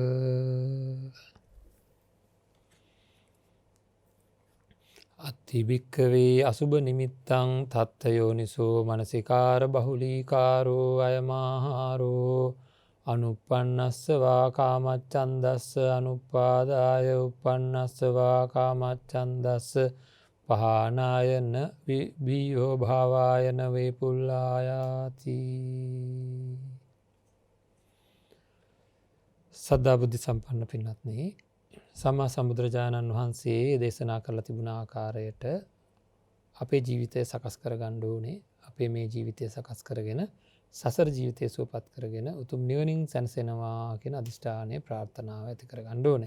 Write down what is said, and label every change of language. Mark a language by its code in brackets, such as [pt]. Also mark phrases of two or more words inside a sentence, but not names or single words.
[pi] අත්ථි භික්ඛවේ අසුභ නිමිත්තං තත්ථ යෝනිසෝ මනසිකාර බහුලීකාරෝ අයමාහාරෝ අනුප්පන්නස්සවා කාමච්ඡන්දස්ස අනුපාදාය උප්පන්නස්සවා කාමච්ඡන්දස්ස පහනායන විභියෝ භාවායන වේපුල්ලායාති. [si] සද්ධා බුද්ධ සම්පන්න පින්වත්නි, සම්මා සම්බුදුරජාණන් වහන්සේ දේශනා කරලා තිබුණ ආකාරයට අපේ ජීවිතය සකස් කරගන්න ඕනේ. අපේ මේ ජීවිතය සකස් කරගෙන සසර ජීවිතය සුවපත් කරගෙන උතුම් නිවනින් සැනසෙනවා කියන අධිෂ්ඨානය ප්‍රාර්ථනාව ඇති කරගන්න ඕනේ.